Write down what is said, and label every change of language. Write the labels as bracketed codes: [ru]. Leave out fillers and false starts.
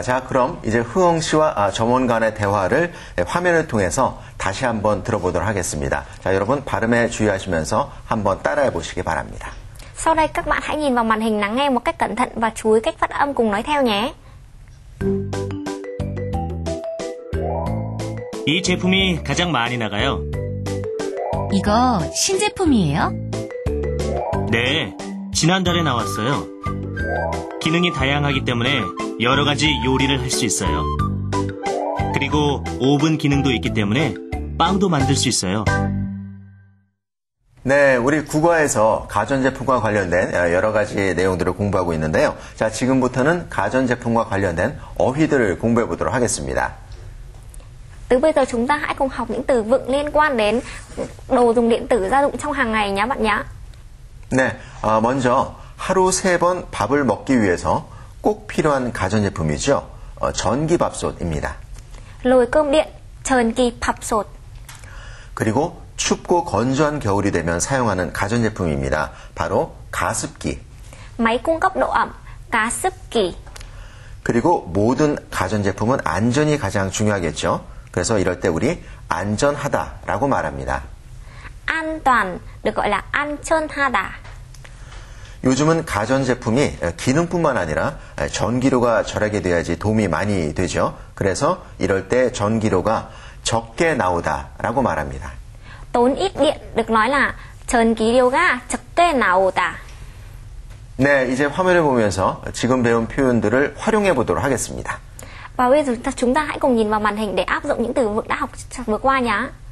[ko] 자, 그럼 이제 흐엉 씨와 점원 간의 대화를 화면을 통해서 다시 한번 들어보도록 하겠습니다. 자, 여러분 발음에 주의하시면서 한번 따라해 보시기 바랍니다. [vi] Sau đây các bạn hãy nhìn vào màn hình lắng nghe một cách cẩn thận và chú ý cách phát âm cùng nói theo nhé. [ko] 이 제품이 가장 많이 나가요. 이거 신제품이에요? 네, 지난달에 나왔어요. 기능이 다양하기 때문에 여러 가지 요리를 할 수 있어요. 그리고 오븐 기능도 있기 때문에 빵도 만들 수 있어요. 네, 우리 국어에서 가전제품과 관련된 여러 가지 내용들을 공부하고 있는데요. 자, 지금부터는 가전제품과 관련된 어휘들을 공부해 보도록 하겠습니다. [vi] Từ bây giờ chúng ta hãy cùng học những từ vựng liên quan đến đồ dùng điện tử gia dụng trong hàng ngày nhé bạn nhé. [ko] 네, 먼저 하루 3번 밥을 먹기 위해서 꼭 필요한 가전제품이죠. 전기밥솥입니다. [vi] Lồi cơm điện, trần kỳ 밥솥. [ko] 그리고 춥고 건조한 겨울이 되면 사용하는 가전제품입니다. 바로 가습기. [vi] Máy cung cấp độ ẩm, 가습기. [ko] 그리고 모든 가전제품은 안전이 가장 중요하겠죠. 그래서 이럴 때 우리 안전하다라고 말합니다. [vi] An toàn được gọi là 안전하다. [ko] 요즘은 가전제품이 기능뿐만 아니라 전기료가 절약이 돼야지 도움이 많이 되죠. 그래서 이럴 때 전기료가 적게 나오다라고 말합니다. [vi] Tốn ít điện được nói là trần ký điều ga [ko] 적게 나오다. 네, 이제 화면을 보면서 지금 배운 표현들을 활용해 보도록 하겠습니다. [vi] Và bây giờ chúng ta hãy cùng nhìn vào màn hình để áp dụng những từ vựng đã học vừa qua nhé.